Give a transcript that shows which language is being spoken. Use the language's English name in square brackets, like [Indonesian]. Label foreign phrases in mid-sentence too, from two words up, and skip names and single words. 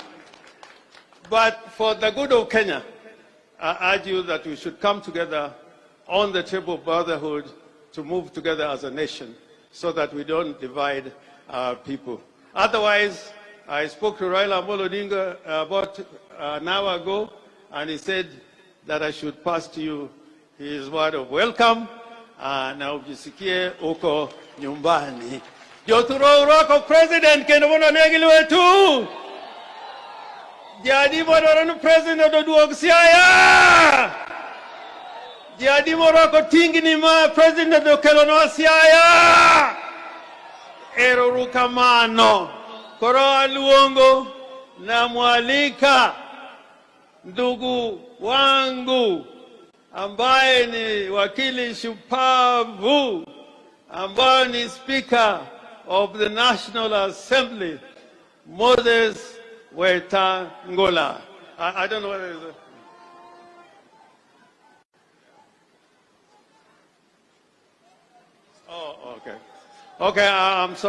[English] But for the good of Kenya, I urge you that we should come together on the table of brotherhood to move together as a nation so that we don't divide our people. Otherwise, I spoke to Raila Amolo Odinga about an hour ago, and he said that I should pass to you his word of welcome, [Swahili] na ujisikie uko nyumbani. [Luo (Kenya and Tanzania)] Joturo uroko president kendo bono negiliwe tu. Jadi bono president oduog Siaya. Jadi moroko tingini ma president okelonwa Siaya. Erorukamano. Koro aluongo [Swahili] na mwalika ndugu wangu ambaye ni wakili shupavu, ambaye ni [English] Speaker of the National Assembly, [Swahili] Moses Wetangula. [English] I don't know whether it's a... Oh, okay. Okay, I'm sorry.